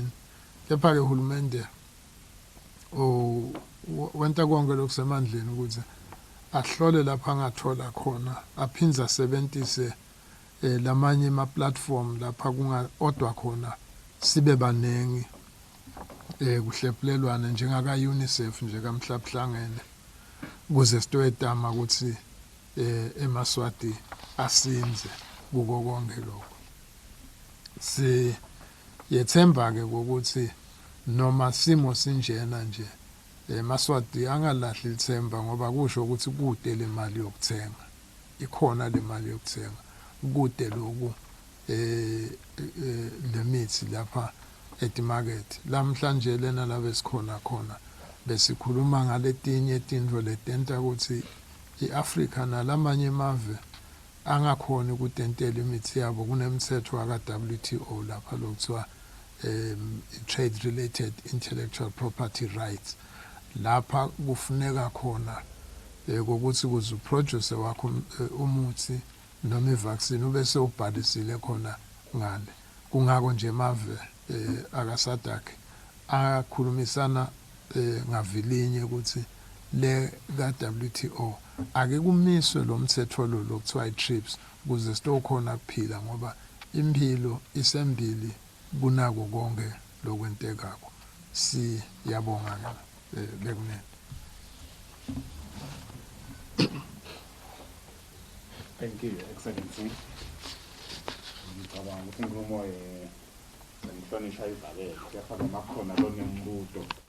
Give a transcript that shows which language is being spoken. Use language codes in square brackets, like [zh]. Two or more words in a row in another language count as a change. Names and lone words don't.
[ss] Kepha-ke uhulumende wenta konke lokusemandleni ukuthi ahlole lapha angathola khona aphindze asebentise lamanye ama platform lapha kungaodwa khona sibe banengi kuhlephulelwana njengaka UNICEF nje kamhlabuhlangene kuze sitoyetama ukuthi eMaswati asinze kuko konke lokho. Yethemba ke ukuthi noma simo sinjena nje eMaswati angalahli ithemba ngoba kusho ukuthi kude le mali yokuthenga ikhona le mali yokuthenga kude lokhu lemithi lapha etimarket lamhlanje lena la besikhona khona besikhuluma ngaletinye izinto letenta ukuthi iAfrica nalamanye emave angakhona ukutentela imithi yabo kunemithetho waka-WTO lapha lokuthiwa [en] trade related intellectual property rights [ss] lapha kufuneka khona ukuthi kuze uproduce wakho umuthi noma ivaccine ubese ubhalisile khona ngale kungako nje mave akaSADC akhulumisana ngavilinye ukuthi le ka-WTO ake kumiswe lo mthetho lo lokuthiwa i-TRIPS ukuze sitokhona kuphila ngoba impilo isembili kunako konke lokwentekako. Siyabonga bekunene. [en] Thank you, Excellency. [ss] Ngicabanga ukuthi inkulumo ngihlonishwa izabelo kuyafana makhona lonembuto.